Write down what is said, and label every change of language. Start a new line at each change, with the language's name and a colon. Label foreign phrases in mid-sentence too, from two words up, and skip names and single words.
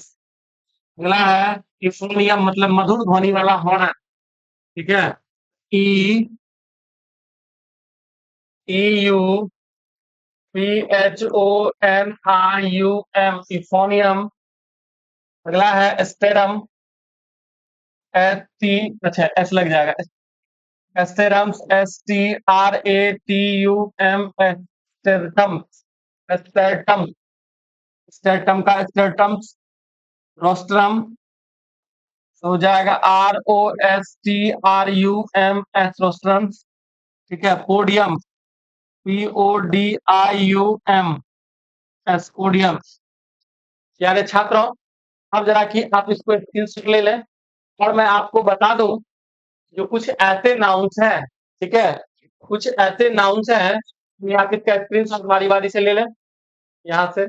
Hindi: अगला है इफोनियम, मतलब मधुर ध्वनि वाला हॉर्न, ठीक है। EEUPHONIUM, इफोनियम। अगला है स्टेरम, अच्छा एस लग जाएगा, स्टेरम, STRATUM, स्टेरटम, स्टेरटम, स्टेरटम का स्टेरटम्स। रोस्ट्रम हो जाएगा ROSTRUMS, रोस्ट्रम्स, ठीक है। पोडियम, PODIUM, पोडियम। प्यारे छात्रों, अब जरा कि आप इसको स्क्रीनशॉट ले लें और मैं आपको बता दूं, जो कुछ ऐसे नाउन्स हैं, ठीक है, कुछ ऐसे नाउन्स हैं, ये आप इसका स्क्रीनशॉट बारी बारी से ले लें यहाँ से।